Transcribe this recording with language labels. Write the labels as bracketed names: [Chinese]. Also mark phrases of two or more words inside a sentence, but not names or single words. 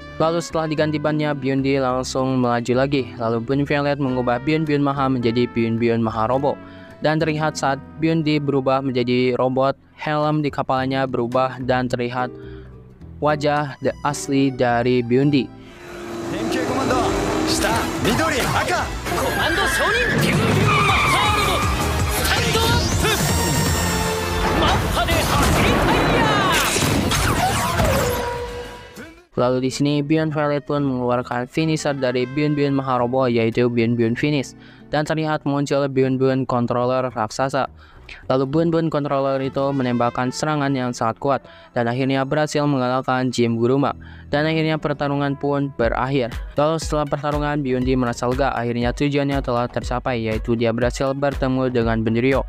[Indonesian] Lalu setelah diganti bannya, Byundi langsung melaju lagi. Lalu Bun Violet mengubah Byun Byun Maha menjadi Byun Byun Maha Robo. Dan terlihat saat Byundi berubah menjadi robot, helm di kepalanya berubah dan terlihat wajah asli dari Byundi. [Japanese] 変形コマンド下緑赤コマンド承認ビュンビュンマッハロボスタンドアップマッハで走りたいや [Indonesian] Lalu di sini Byun Violet pun mengeluarkan finisher dari Byun Byun Maha Robo, yaitu Byun Byun Finish, dan terlihat muncul Byun Byun Controller raksasa. Lalu Byun Byun Controller itu menembakkan serangan yang sangat kuat dan akhirnya berhasil mengalahkan Jim Guruma. Dan akhirnya pertarungan pun berakhir. Lalu setelah pertarungan, Byundi merasa lega, akhirnya tujuannya telah tercapai, yaitu dia berhasil bertemu dengan Bundirio.